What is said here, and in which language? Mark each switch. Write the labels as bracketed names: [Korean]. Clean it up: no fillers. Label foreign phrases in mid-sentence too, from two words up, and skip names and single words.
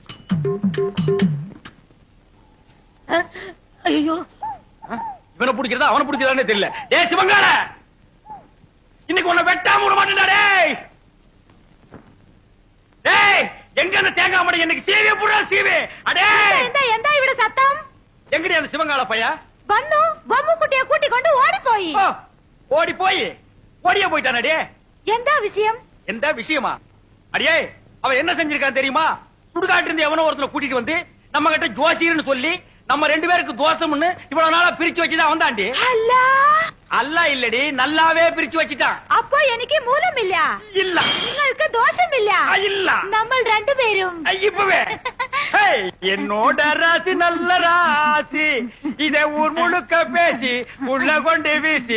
[Tamil] ஐயோ, இவனை பிடிக்கிறதா அவனை பிடிக்கிறதானே தெரியல. டேய் சிவங்கால இன்னைக்கு உன்னை வெட்டாம விட மாட்டேன்டா. டேய் டேய் எங்க அந்த தேங்காய் மடை எனக்கு சீவே புடா சீவே. அடே [Malayalam] എന്താ എന്താ ഇവിടെ സത്തം? [Tamil] எங்கடி அந்த சிவங்கால பையா? [Malayalam] വന്നു ബൊമ്മക്കുട്ടിയെ കൂട്ടിക്കൊണ്ട് ഓടിപ്പോയി. [Tamil] ஓ, ஓடி போய் ஓடியே போயிட்டானே. [Malayalam] എന്താ വിഷയം? [Tamil] எந்த விஷயமா? அடியே அவன் என்ன செஞ்சிருக்கான் தெரியுமா? சுடுகாட்டு இருந்து எவனோ ஒருத்தனை கூட்டிட்டு வந்து நம்ம கிட்ட ஜோசியர்னு சொல்லி நம்ம 2 பேருக்கு தோசம்னு இவ்வளவு நாளா பிரிச்சு வச்சுதான் வந்தாண்டி. [Malayalam] അല്ല [Tamil] அல்ல இல்லடி நல்லாவே பிரிச்சு வச்சுட்டான். [Malayalam] അപ്പോ എനിക്ക് മൂലമില്ല. [Tamil] இல்ல [Malayalam] നിങ്ങൾക്ക് ദോഷമില്ല. [Tamil] இல்ல [Malayalam] നമ്മൾ രണ്ടുപേരും [Tamil] இப்பவே ஹேய், என்னோட ராசி நல்ல ராசி. இதை ஊர் முழுக்க பேசி உள்ள கொண்டு வீசி